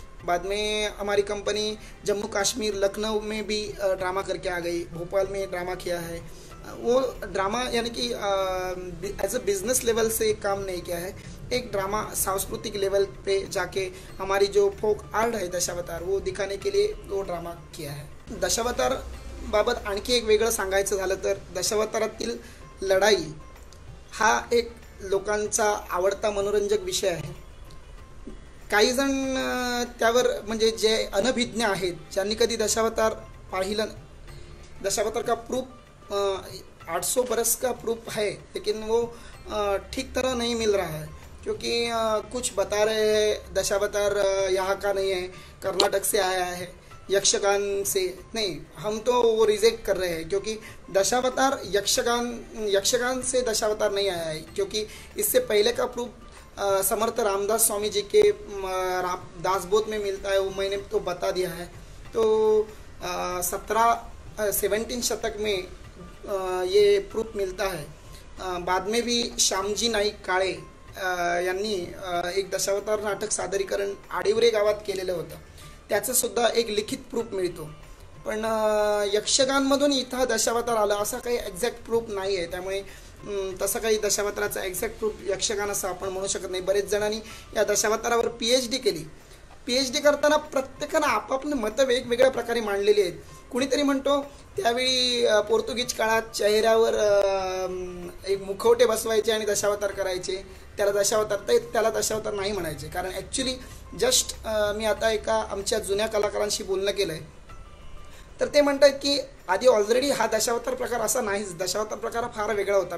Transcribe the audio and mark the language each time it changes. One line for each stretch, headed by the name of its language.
Hindi: बाद में हमारी कंपनी जम्मू कश्मीर लखनऊ में भी ड्रामा करके आ गई. भोपाल में ड्रामा किया है. वो ड्रामा यानी कि एज अ बिज़नेस लेवल से काम नहीं किया है, एक ड्रामा सांस्कृतिक लेवल पे जाके हमारी जो फोक आर्ट है दशावतार वो दिखाने के लिए वो ड्रामा किया है.
Marathi: दशावतार बाबत आणखी एक वेगळं सांगायचं झालं तर दशावतारातील लढाई हा एक लोकांचा आवडता मनोरंजक विषय आहे. काही जण त्यावर म्हणजे जे अनभिज्ञ आहेत, ज्यांनी कधी दशावतार पाहिलं,
Hindi: दशावतार का प्रूफ 800 बरस का प्रूफ है, लेकिन वो ठीक तरह नहीं मिल रहा है, क्योंकि कुछ बता रहे हैं दशावतार यहाँ का नहीं है, कर्नाटक से आया है, यक्षगान से। नहीं, हम तो वो रिजेक्ट कर रहे हैं, क्योंकि दशावतार यक्षगान से दशावतार नहीं आया है, क्योंकि इससे पहले का प्रूफ समर्थ रामदास स्वामी जी के दासबोध में मिलता है, वो मैंने तो बता दिया है। तो 17 शतक में ये प्रूफ मिलता है।
Marathi: बाद में भी श्यामजी नाईक काळे यांनी एक दशावतार नाटक सादरीकरण आडिवरे गावात केलेलं होतं, त्याचं सुद्धा एक लिखित प्रूफ मिळतो। पण यक्षगानमधून इथं दशावतार आला असा काही एक्झॅक्ट प्रूफ नाही आहे, त्यामुळे तसं काही दशावताराचा एक्झॅक्ट प्रूफ यक्षगान असं आपण म्हणू शकत नाही। बरेच जणांनी या दशावतारावर PhD केली। PhD करताना प्रत्येकानं आपापली मतं वेगवेगळ्या प्रकारे मांडलेली आहेत। कुणीतरी म्हणतो त्यावेळी पोर्तुगीज काळात चेहऱ्यावर एक मुखवटे बसवायचे आणि दशावतार करायचे, त्याला दशावतार नाही म्हणायचे, कारण ॲक्च्युली जस्ट मी आता एका आमच्या जुन्या कलाकारांशी बोलणं केलं आहे, तर ते म्हणतात की आधी ऑलरेडी हा दशावतार प्रकार असा नाहीच, दशावतार प्रकार फार वेगळा होता।